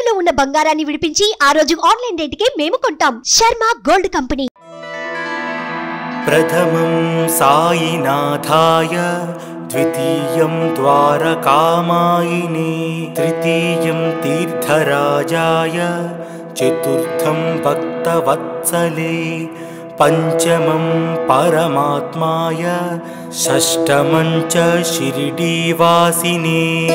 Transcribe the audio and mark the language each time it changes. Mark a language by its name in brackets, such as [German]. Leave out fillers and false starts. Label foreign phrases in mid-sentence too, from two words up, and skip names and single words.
[Telugu] బంగారాన్ని విడిపించి ఆ రోజు [English] online rateke [Telugu] మేము కొంటాం. శర్మ గోల్డ్ కంపెనీ. [Sanskrit] प्रथमं साईनाथाय, द्वितीयं द्वारकामायिने, तृतीयं तीर्थराजाय, चतुर्थं भक्तवत्सले, पंचमं परमात्माय, षष्ठमं च शिरडीवासिने,